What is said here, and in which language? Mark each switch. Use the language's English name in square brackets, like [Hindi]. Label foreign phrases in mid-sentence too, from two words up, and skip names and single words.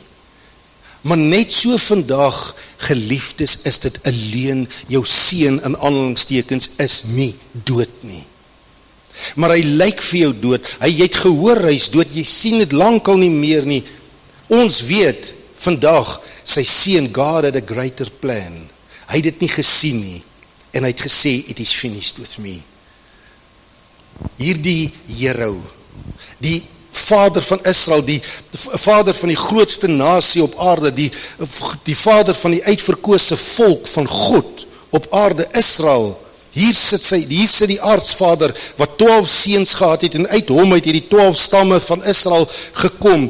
[Afrikaans] Maar net so vandag, geliefdes, is dit 'n leuen. Jou seun, in aanhalingstekens, is nie dood nie. Maar hy lyk vir jou dood. Hy het gehoor hy is dood. Jy sien dit lankal nie meer nie. Ons weet vandag, sy seun, [English] God had a greater plan. [Afrikaans] Hy het dit nie gesien nie. En hy het gesê, [English] it is finished with me. [Afrikaans] Hierdie hero, die vader van Israel, die vader van die grootste nasie op aarde, die vader van die uitverkose volk van God op aarde, Israel. Hier sit die aartsvader wat 12 seuns gehad het, en uit hom het die 12 stamme van Israel gekom.